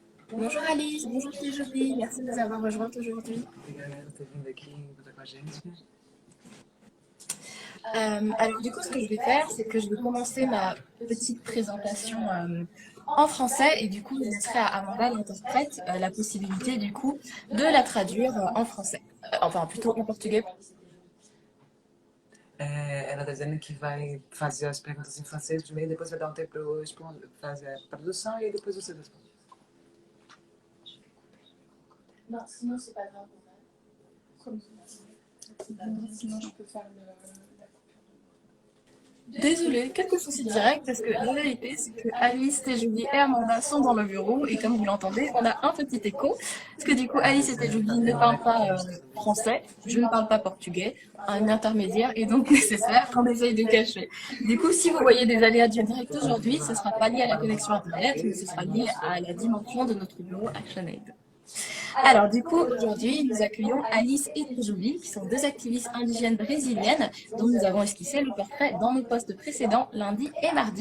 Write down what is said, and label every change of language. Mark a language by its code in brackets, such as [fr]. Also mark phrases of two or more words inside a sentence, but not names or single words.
[fr] Bonjour Alice, bonjour Téjobi, merci de nous avoir rejointes aujourd'hui. [pt] Obrigado por ter vindo aqui conversar com a gente. [fr] Alors du coup, ce que je vais faire, c'est que je vais commencer ma petite présentation en français et du coup, je laisserai à Amanda, l'interprète, la possibilité du coup de la traduire en français. Enfin, plutôt en portugais. [pt] Ela está dizendo que vai fazer as perguntas em francês primeiro, depois vai dar um tempo para eu fazer a tradução e aí depois você responde. [fr] Non, sinon c'est pas grave. Sinon je peux faire Désolée, quelques soucis directs parce que la vérité c'est que Alice, Téjobi et Amanda sont dans le bureau et comme vous l'entendez, on a un petit écho. Parce que du coup, [pt] Ela está [fr] Alice et [pt] dizendo que [fr] Téjobi [pt] está [fr] ne [pt] tendo um [fr] parlent [pt] eco [fr] pas [pt] no computador. [fr] français, je ne parle pas portugais, un intermédiaire est donc nécessaire qu'on essaye de cacher. Du coup, si vous voyez des aléas du direct aujourd'hui, ce ne sera pas lié à la connexion internet, mais ce sera lié à la dimension de notre bureau ActionAid. Alors, du coup, aujourd'hui, nous accueillons Alice et Téjobi, qui sont deux activistes indigènes brésiliennes dont nous avons esquissé le portrait dans nos posts précédents, lundi et mardi.